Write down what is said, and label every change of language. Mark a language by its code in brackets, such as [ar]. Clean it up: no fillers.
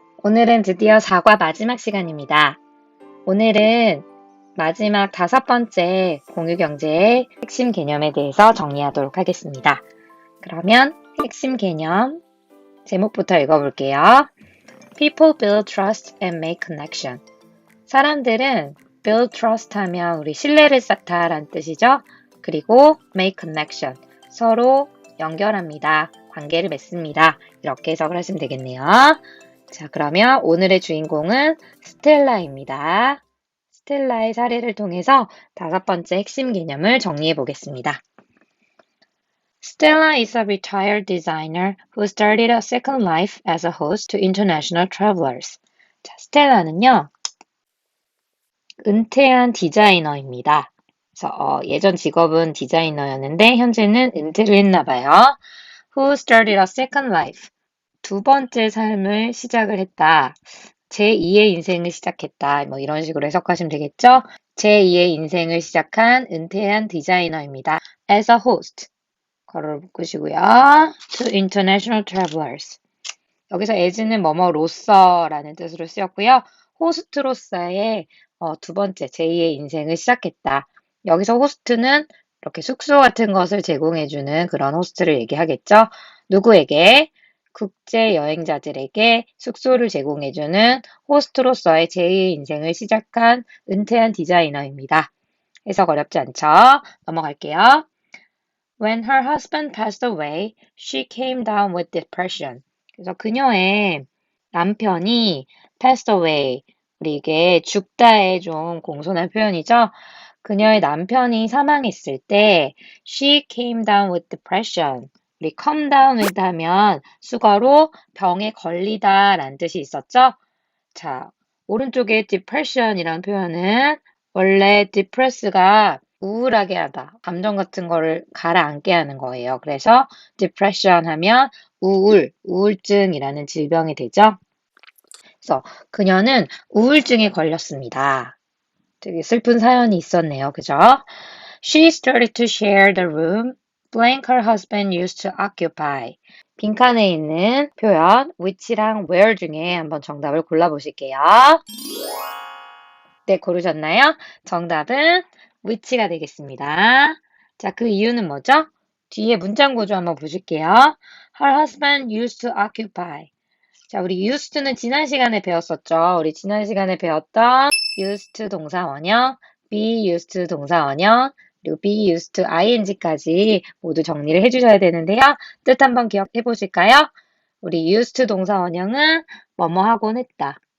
[ko] 오늘은 드디어 4과 마지막 시간입니다. 오늘은 마지막 5번째 공유경제의 핵심 개념에 대해서 정리하도록 하겠습니다. 그러면 핵심 개념 제목부터 읽어볼게요. [en] People build trust and make connection. [ko] 사람들은 build trust 하면 우리 신뢰를 쌓다 라는 뜻이죠. 그리고 make connection, 서로 연결합니다. 관계를 맺습니다. 이렇게 해석을 하시면 되겠네요. 자, 그러면 오늘의 주인공은 스텔라입니다. 스텔라의 사례를 통해서 5번째 핵심 개념을 정리해 보겠습니다. [en] Stella is a retired designer who started a second life as a host to international travelers. [ko] 자, 스텔라는요, 은퇴한 디자이너입니다. 그래서 예전 직업은 디자이너였는데 현재는 은퇴를 했나 봐요. [en] Who started a second life. [ko] 두 번째 삶을 시작을 했다. 제2의 인생을 시작했다. 뭐 이런 식으로 해석하시면 되겠죠? 제2의 인생을 시작한 은퇴한 디자이너입니다. [en] As a host. [ko] 괄호를 묶으시고요. [en] To international travelers. [ko] 여기서 as는 뭐뭐로서라는 뜻으로 쓰였고요. 호스트로서의 두 번째 제2의 인생을 시작했다. 여기서 호스트는 이렇게 숙소 같은 것을 제공해주는 그런 호스트를 얘기하겠죠. 누구에게? 국제 여행자들에게 숙소를 제공해주는 호스트로서의 제2의 인생을 시작한 은퇴한 디자이너입니다. 해석 어렵지 않죠? 넘어갈게요. [en] When her husband passed away, she came down with depression. [ko] 그래서 그녀의 남편이 passed away, 우리 이게 죽다의 좀 공손한 표현이죠. 그녀의 남편이 사망했을 때 [en] she came down with depression. [ko] 우리 come down with 하면 수거로 병에 걸리다 라는 뜻이 있었죠. 자, 오른쪽에 depression이라는 표현은 원래 depress가 우울하게 하다, 감정 같은 거를 가라앉게 하는 거예요. 그래서 depression 하면 우울증이라는 질병이 되죠. 그래서 그녀는 우울증에 걸렸습니다. 되게 슬픈 사연이 있었네요. 그죠? [en] She started to share the room blank her husband used to occupy. [ko] 빈칸에 있는 표현 which랑 where 중에 한번 정답을 골라보실게요. 네, 고르셨나요? 정답은 which가 되겠습니다. 자, 그 이유는 뭐죠? 뒤에 문장 구조 한번 보실게요. [en] Her husband used to occupy. [ko] 자, 우리 used는 지난 시간에 배웠었죠. 우리 지난 시간에 배웠던 used 동사 원형, be used 동사 원형, 그리고 be used ing까지 모두 정리를 해주셔야 되는데요. 뜻 한번 기억해 보실까요? 우리 used 동사 원형은 뭐뭐 하곤 했다.